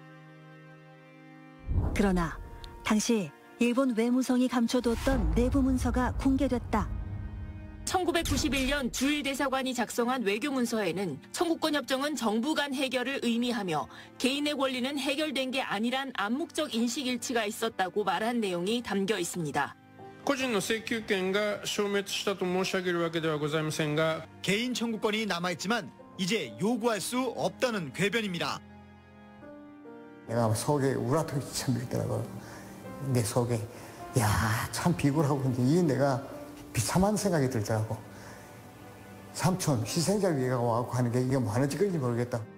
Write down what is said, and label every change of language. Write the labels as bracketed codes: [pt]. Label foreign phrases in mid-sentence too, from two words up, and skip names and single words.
[ko] 그러나 당시 일본 외무성이 감춰뒀던 내부 문서가 공개됐다. 1991년 주일 대사관이 작성한 외교문서에는 청구권 협정은 정부 간 해결을 의미하며 개인의 권리는 해결된 게 아니란 암묵적 인식 일치가 있었다고 말한 내용이 담겨 있습니다. [ja] 個人の請求権が消滅したと申し上げるわけではございませんが [ko] 개인 청구권이 남아있지만 이제 요구할 수 없다는 궤변입니다. 내가 속에 우라통이 쳐밀더라고. 내 속에 야, 참 비굴하고 이 내가 비참한 생각이 들더라고. 삼촌 희생자 위에가 와갖고 하는 게 이게 뭐 하는 짓인지 모르겠다.